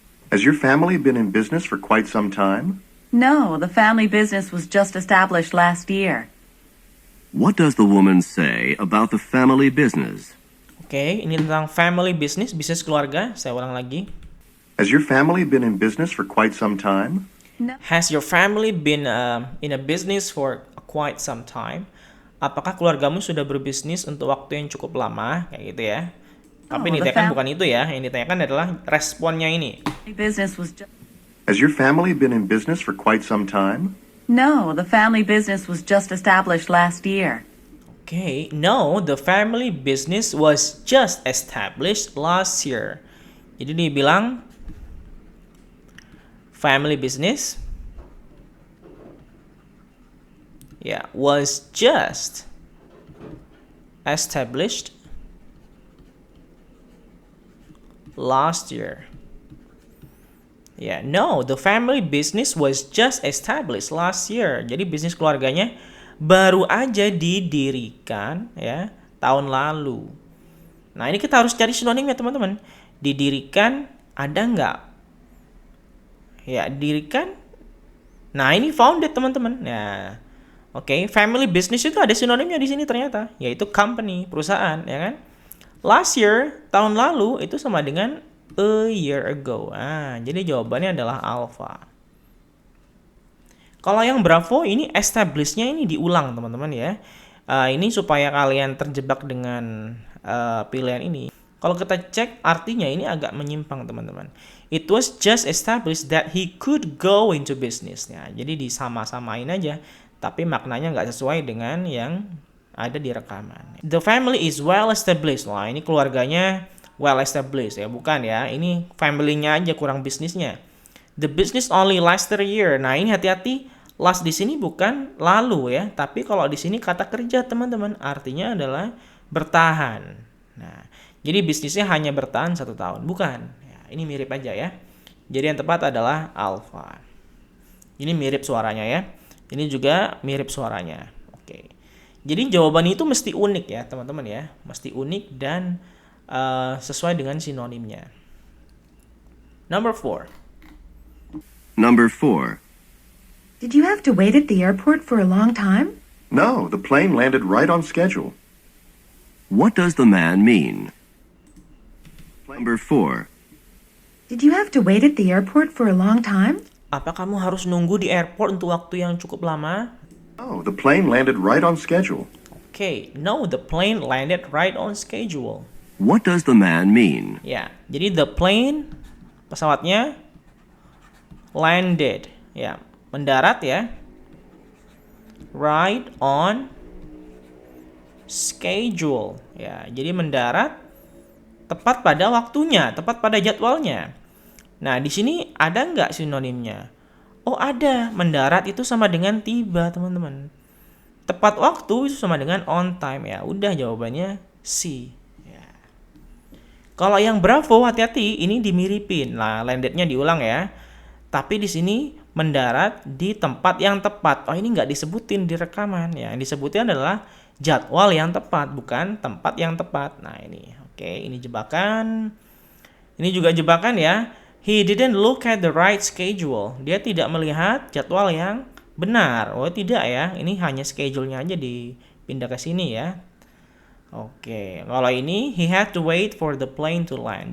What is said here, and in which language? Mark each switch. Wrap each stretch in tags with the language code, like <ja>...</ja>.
<en>Has your family been in business for quite some time? No, the family business was just established last year. What does the woman say about the family business?</en> <id>Oke, ini tentang family business, bisnis keluarga. Saya ulang lagi.</id> <en>Has your family been in business for quite some time? Has your family been in a business for quite some time?</en> <id>Apakah keluargamu sudah berbisnis untuk waktu yang cukup lama? Kayak gitu ya. Tapi yang ditanyakan bukan itu ya. Yang ditanyakan adalah responnya ini.</id> <en>Has your family been in business for quite some time? No, the family business was just established last year. Okay, no, the family business was just established last year.</en> <id>Jadi dibilang</id> <en>family business was just established last year. No, the family business was just established last year.</en> <id>Jadi bisnis keluarganya baru aja didirikan ya tahun lalu. Nah, ini kita harus cari sinonimnya, teman-teman. Didirikan ada nggak? Ya, didirikan. Nah, ini founded, teman-teman. Nah, oke, family business itu ada sinonimnya di sini ternyata, yaitu company, perusahaan, ya kan?</id> <en>Last year,</en> <id>tahun lalu itu sama dengan</id> <en>a year ago.</en> <id>Jadi jawabannya adalah alpha. Kalau yang bravo ini establish-nya ini diulang, teman-teman ya. Ini supaya kalian terjebak dengan pilihan ini. Kalau kita cek artinya ini agak menyimpang, teman-teman.</id> <en>It was just established that he could go into business.</en> <id>Jadi disama-samain aja, tapi maknanya nggak sesuai dengan yang ada di rekaman.</id> <en>The family is well established.</en> <id>Wah, ini keluarganya well established ya, bukan ya. Ini family-nya aja kurang bisnisnya.</id> <en>The business only lasted a year.</en> <id>Nah, ini hati-hati. Last di sini bukan lalu ya, tapi kalau di sini kata kerja, teman-teman, artinya adalah bertahan. Nah, jadi bisnisnya hanya bertahan 1 tahun, bukan. Ya, ini mirip aja ya. Jadi yang tepat adalah alpha. Ini mirip suaranya ya. Ini juga mirip suaranya. Oke. Jadi jawaban itu mesti unik ya, teman-teman ya. Mesti unik dan sesuai dengan sinonimnya.</id> <en>Number 4. Number 4. Did you have to wait at the airport for a long time? No, the plane landed right on schedule. What does the man mean? Number 4. Did you have to wait at the airport for a long time?</en> <id>Apa kamu harus nunggu di airport untuk waktu yang cukup lama?</id> <en>No, the plane landed right on schedule. Okay, no, the plane landed right on schedule. What does the man mean?</en> <id>Ya, jadi the plane, pesawatnya, landed, ya, mendarat ya,</id> <en>right on schedule,</en> <id>ya, jadi mendarat tepat pada waktunya, tepat pada jadwalnya. Nah, di sini ada nggak sinonimnya? Oh, ada. Mendarat itu sama dengan tiba, teman-teman. Tepat waktu itu sama dengan on time ya. Udah jawabannya C. Kalau yang bravo, hati-hati, ini dimiripin. Nah, landednya diulang ya. Tapi di sini mendarat di tempat yang tepat. Oh, ini nggak disebutin di rekaman ya. Yang disebutin adalah jadwal yang tepat, bukan tempat yang tepat. Nah, ini. Oke, ini jebakan. Ini juga jebakan ya.</id> <en>He didn't look at the right schedule.</en> <id>Dia tidak melihat jadwal yang benar. Oh, tidak ya. Ini hanya schedule-nya aja dipindah ke sini ya. Oke, kalau ini</id> <en>he had to wait for the plane to land.</en>